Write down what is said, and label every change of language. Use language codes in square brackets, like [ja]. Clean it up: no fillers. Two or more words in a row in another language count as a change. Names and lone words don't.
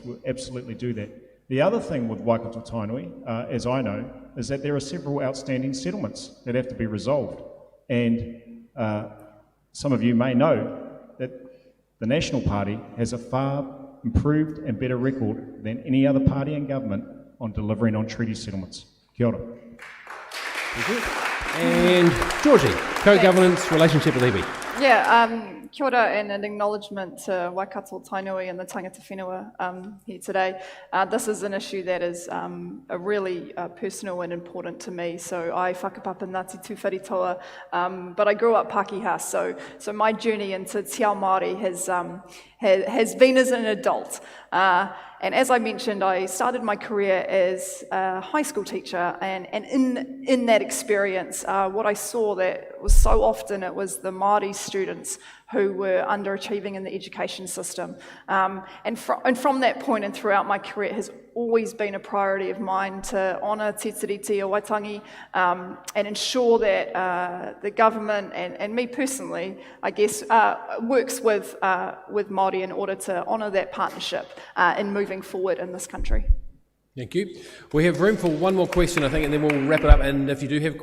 [en] We'll absolutely do that. The other thing with Waikato Tainui, as I know, is that there are several outstanding settlements that have to be resolved. And some of you may know that the National Party has a far improved and better record than any other party in government on delivering on treaty settlements. [mi] Kia ora. [en] Thank you. And Georgie, co-governance, relationship with iwi. [mi] Yeah, kia ora, [en] and an acknowledgement to Waikato Tainui and the [mi] tangata whenua [en] here today. This is an issue that is a really personal and important to me. So I whakapapa Ngāti Tūwharetoa, but I grew up Pākehā, so my journey into [mi] Te Ao Māori [en] has been as an adult. And as I mentioned, I started my career as a high school teacher, and in that experience, what I saw that was so often it was the Māori students who were underachieving in the education system. And from that point and throughout my career, it has always been a priority of mine to honour te tiriti o Waitangi and ensure that the government and me personally, I guess, works with Māori in order to honour that partnership in moving forward in this country. Thank you. We have room for one more question, I think, and then we'll wrap it up.